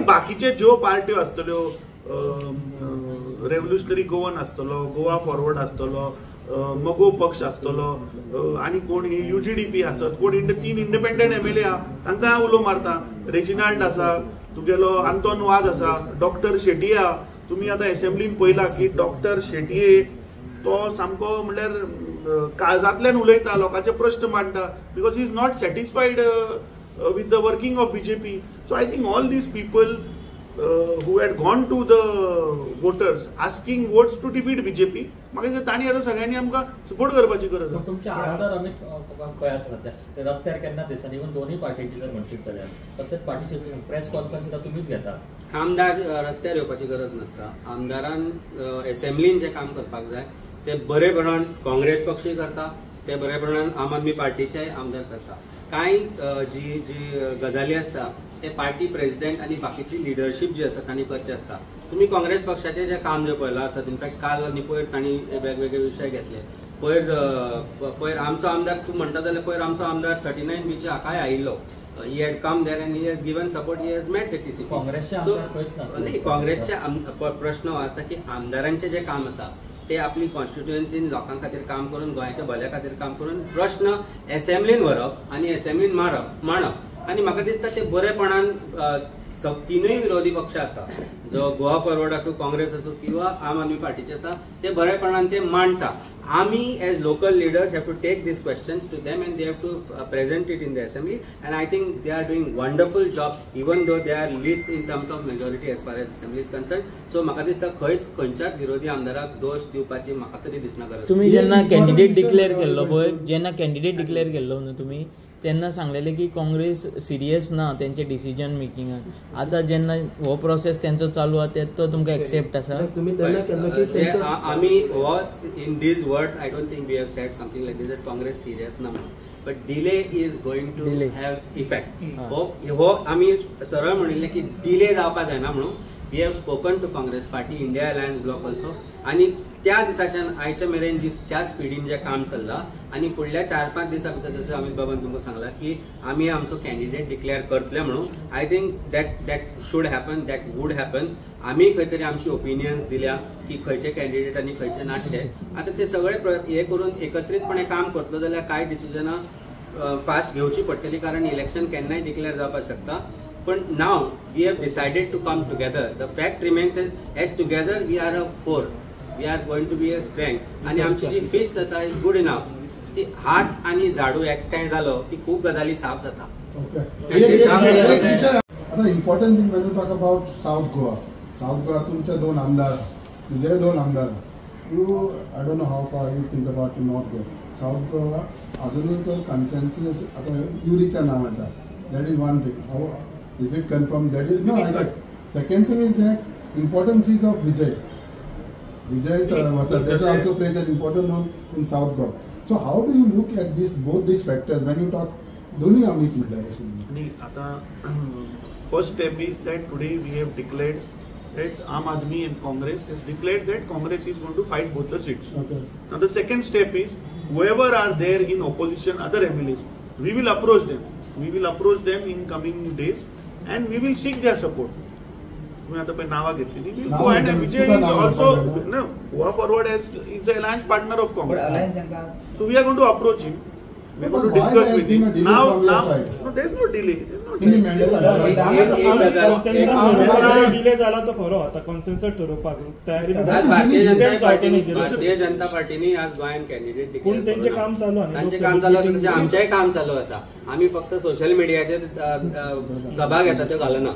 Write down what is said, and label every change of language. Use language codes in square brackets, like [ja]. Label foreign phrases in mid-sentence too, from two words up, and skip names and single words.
[kok] बाकीचे ज्यो पार्ट्यो आसतल्यो, रेव्होल्युशनरी गोवन आसतलो, गोवा फॉरवर्ड आसतलो, मगो पक्ष आसतलो आणि कोण UGDP आसत, कोण 3 [en] independent MLA [kok] आहा तांकां उलो मारता. रेजिनाल्ड आसा, तुगेलो आंतोन वाज आसा, डॉक्टर शेटये आहा. तुम्ही आता असेंब्लीन पळयला की डॉक्टर शेटये तो सामको म्हणल्यार काळजांतल्यान उलयता, लोकांचे प्रश्न मांडटा [en] because he is not satisfied with the working of BJP. So I think all these people who had gone to the voters asking votes to defeat BJP, [kok] म्हाका तांणी आता सगळ्यांनी आमकां सपोर्ट करपाची गरज आसा. तुमचे आमदार आमी खंय आसा सध्या ते रस्त्यार केन्ना दिसना, इवन दोनूय पार्टीची जर म्हणशीत जाल्यार प्रत्येक पार्टिसिपेट [en] press conference [kok] तुमीच घेता. आमदार रस्त्यार येवपाची गरज नसता. आमदारान असेंब्लीन जे काम करपाक जाय ते बरेपणान काँग्रेस पक्षय करता, ते बरेपणान आम आदमी पार्टीचे आमदार करता. कांय जी गजाली आसता ते पार्टी प्रेसिडेंट आणि बाकीची लिडरशीप जी आसा तांणी करचे आसता. तुम्ही काँग्रेस पक्षाचे जे काम जे पळयलां आसत, इनफॅक्ट काल आनी पयर तांणी वेगवेगळे विशय घेतले. पयर आमचो आमदार तूं म्हणटा जाल्यार पयर आमचो आमदार 39B च्या हाकाय आयिल्लो. [en] He had come there and he has given support. He has met the TCP. [kok] काँग्रेसचे प्रश्न आसता की आमदारांचे जे काम आसा ते आपली कॉन्स्टिट्युएन्सीन लोकां खातीर काम करून, गोंयच्या भल्या खातीर काम करून प्रश्न असेंब्लीन व्हरप आनी असेंब्लीन मांडप. आनी म्हाका दिसता ते बरेपणान तीनूय विरोधी पक्ष आसा, जो गोवा फॉरवर्ड असो, काँग्रेस असो किंवा आम आदमी पार्टीचे आसा, ते बरेपणान ते मांडटा. [en] आमी as local leaders have to take these questions to them and they have to present it in the assembly, and I think they are doing wonderful job even though they are least in terms of majority as far as assembly is concerned. [kok] So म्हाका दिसता खंयच्याच विरोधी आमदाराक दोष दिवपाची म्हाका तरी दिसना गरज. तुम्ही जेन्ना [en] candidate declare [kok] केल्लो पळय, जेन्ना [en] candidate declare [kok] केल्लो न्हू तुम्ही, तेन्ना सांगलेले की काँग्रेस सिरियस ना तेंचे डिसिजन मेकिंगान. आता जेन्ना हो प्रोसेस तेंचो चालू आहा तो तुमकां एक्सेप्ट आसा? तुम्ही तेन्ना केल्लो की [en] आमी in these words I don't think we have said something like this that Congress [kok] सिरियस ना म्हणून, [en] but delay is going to have effect. [kok] हो आमी सरळ म्हणिल्ले की डिले जावपाक जायना म्हणून. [en] we have spoken to Congress Party, India Alliance Bloc also, [kok] आणि त्या दिसाच्यान आयच्या मेरेन ज्या स्पिडीन जें काम चल्लां आनी फुडल्या 4-5 दिसां भितर जशें अमित बाबान तुमकां सांगलां की आमी आमचो कॅन्डिडेट डिक्लेअर करतले म्हणून, [en] I think that should happen, that would happen. [kok] आमी खंय तरी आमची ओपिनियन्स दिल्या की खंयचे कॅन्डिडेट आनी खंयचे नासचे. आतां ते सगळे हे करून एकत्रीतपणे काम करतलो जाल्यार कांय डिसिजनां फास्ट घेवची पडटली, कारण इलेक्शन केन्नाय डिक्लेअर जावपाक शकता. [en] पण now we have decided to come together. the fact remains as together we are a four, we are going to be a strength. [kok] आणि आमची जी फिस्ट आसा [en] is good enough. [kok] सी, हात आणि झाडू एकठांय जालो की खूब गजाली साफ जाता. [en] आता important thing when you talk about South Goa [kok] तुमचे 2 आमदार, तुझे 2 आमदार. [en] I don't know how far you think about North Goa. [kok] साऊथ गोवा अजूनही तो कन्सेन्सस आता युरीच्या नाव येता. [en] that is one thing. how is it confirmed? That is no. Second thing is that importance is of Vijay. Vijay also plays an important role in South Goa. So how do you look at both these factors when you talk? Doni Amit Midla. Ata first step is that today we have declared that Aam Aadmi and Congress has declared that Congress is going to fight both the seats. Okay. Now the second step is whoever are there in opposition, other MLAs, we will approach them. We will approach them in coming days. And we will seek their support. [kok] तुम्ही आता नावा घेतली. [en] We will go and Vijay is also Goa Forward is the alliance partner of Congress. So we are going to approach him. We are going to discuss with him. Now, no, there is no delay. [kok] डिले झाला तो खरो. आता कॉन्सेन्सस ठरवपाक तयारी भारतीय जनता पार्टीनी आज गोंयान [en] candidate declare. [mr] त्यांचे काम चालू आहे, [kok] तांचे काम चालू आसा तशें आमचेंय काम चालू आसा. आमी फक्त सोशल मिडियाचेर सभा घेता त्यो घालना.